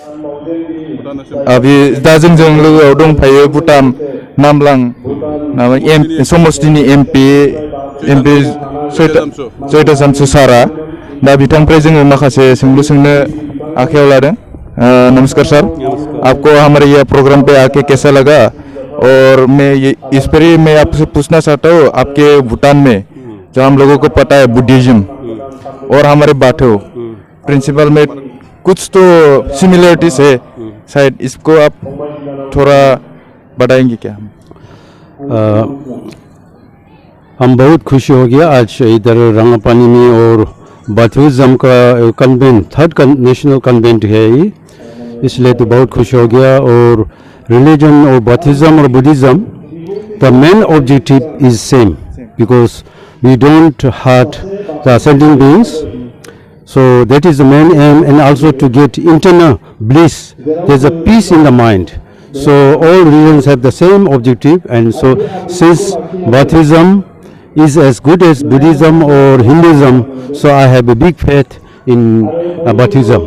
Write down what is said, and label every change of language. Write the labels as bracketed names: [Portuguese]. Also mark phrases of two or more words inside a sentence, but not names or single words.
[Bodo] अभी दा जोंजों लोगोआव दंफायो भुटान नामलां समस्तिनि एमपि जयता सामसु सारा दा बिथांनिफ्राय जोङो माखासे सोंलु सोंनो आखायाव लादों। [Hindi] नमस्कार सर, आपको हमारे ये प्रोग्राम पे आके कैसा लगा? और मैं इस पर ही मैं आपसे पूछना चाहता हूँ, आपके भूटान में जो हम लोगों को पता है बुद्धिज्म और हमारे बाथौ प्रिंसिपल में कुछ तो सिमिलरिटीज है शायद, इसको आप थोड़ा बताएंगे क्या? हम बहुत खुशी हो गया आज इधर रंगापानी में, और बाथौइज्म का कन्वेंट, [English] third national convent [Hindi] है ये, इसलिए तो बहुत खुश हो गया। [English] और रिलीजन और बाथौइज्म और बुद्धिज्म, the main objective is same, because we don't hurt the sentient beings, so that is the main aim, and also to get internal bliss. There's a peace in the mind. So all religions have the same objective, and so since Baathism is as good as Buddhism or Hinduism, so I have a big faith in Baathism.